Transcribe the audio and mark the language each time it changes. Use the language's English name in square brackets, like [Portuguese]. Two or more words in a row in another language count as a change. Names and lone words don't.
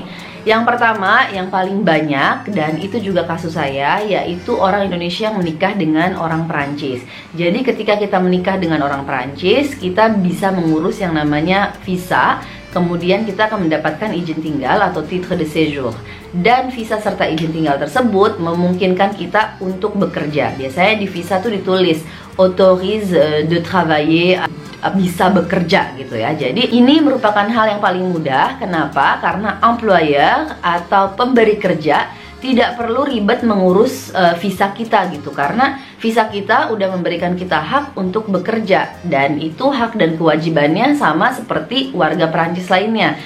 [Indonesian] Yang pertama, yang paling banyak, dan itu juga kasus saya, yaitu orang Indonesia yang menikah dengan orang Perancis. Jadi ketika kita menikah dengan orang Perancis, kita bisa mengurus yang namanya visa. Kemudian kita akan mendapatkan izin tinggal atau [French] titre de séjour. [Indonesian] Dan visa serta izin tinggal tersebut memungkinkan kita untuk bekerja. Biasanya di visa tuh ditulis [French] autorise de travailler, [Indonesian] bisa bekerja gitu ya. Jadi ini merupakan hal yang paling mudah. Kenapa? Karena employer atau pemberi kerja tidak perlu ribet mengurus visa kita gitu, karena visa kita udah memberikan kita hak untuk bekerja, dan itu hak dan kewajibannya sama seperti warga Perancis lainnya.